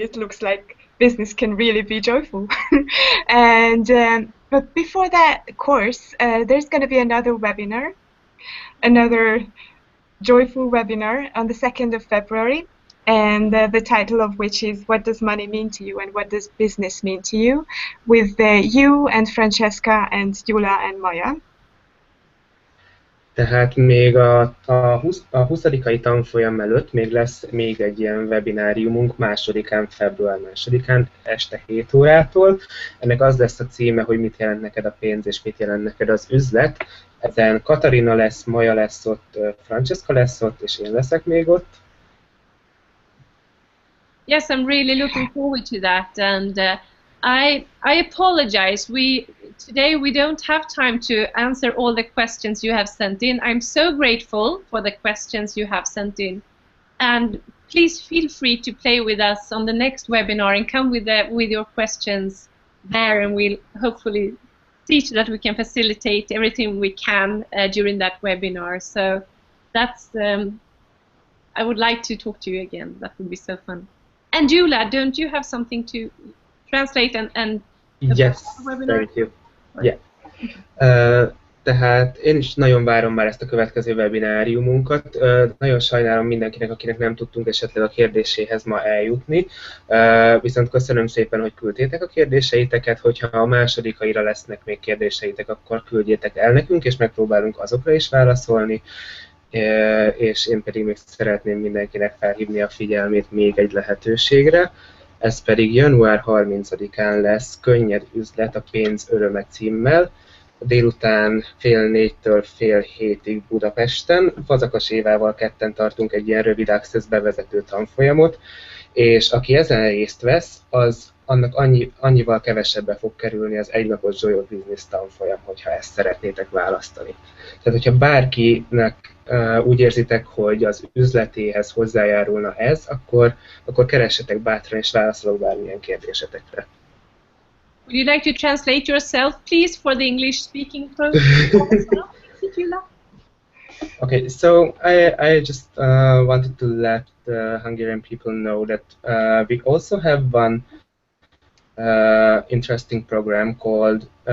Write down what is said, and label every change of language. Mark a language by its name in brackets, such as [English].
[English] It looks like business can really be joyful. And but before that course, there's going to be another webinar, another joyful webinar on the 2nd of February, and the title of which is "What does money mean to you and what does business mean to you?" with you and Francesca and Gyula and Maya. [Hungarian] Tehát még a 20-ai tanfolyam előtt még lesz még egy ilyen webináriumunk február 2-án este 7 órától. Ennek az lesz a címe, hogy mit jelent neked a pénz és mit jelent neked az üzlet. Ezen Katarina lesz, Maja lesz ott, Francesca lesz ott, és én leszek még ott. [English] Yes, I'm really looking forward to that, and I apologize. Today we don't have time to answer all the questions you have sent in. I'm so grateful for the questions you have sent in, and please feel free to play with us on the next webinar and come with your questions there, and we'll hopefully see to that we can facilitate everything we can during that webinar. So that's I would like to talk to you again. That would be so fun. And Gyula, don't you have something to translate and Yes, thank you. Yeah. [Hungarian] Tehát én is nagyon várom már ezt a következő webináriumunkat. Nagyon sajnálom mindenkinek, akinek nem tudtunk esetleg a kérdéséhez ma eljutni. Viszont köszönöm szépen, hogy küldtétek a kérdéseiteket. Hogyha a másodikaira lesznek még kérdéseitek, akkor küldjétek el nekünk, és megpróbálunk azokra is válaszolni. És én pedig még szeretném mindenkinek felhívni a figyelmét még egy lehetőségre. Ez pedig január 30-án lesz Könnyed üzlet a pénz öröme címmel, délután 3:30-től 5:30-ig Budapesten. Fazakas Évával ketten tartunk egy ilyen rövid access bevezető tanfolyamot, és aki ezen részt vesz, annak annyival kevesebbe fog kerülni az egynapos Joy of Business tanfolyam, hogyha ezt szeretnétek választani. Tehát, hogyha bárkinek úgy érzitek, hogy az üzletéhez hozzájárulna ez, akkor keressetek bátran, és válaszolok bármilyen kérdésetekre. [English] Would you like to translate yourself, please, for the English-speaking program? Okay, so I just wanted to let the Hungarian people know that we also have one interesting program called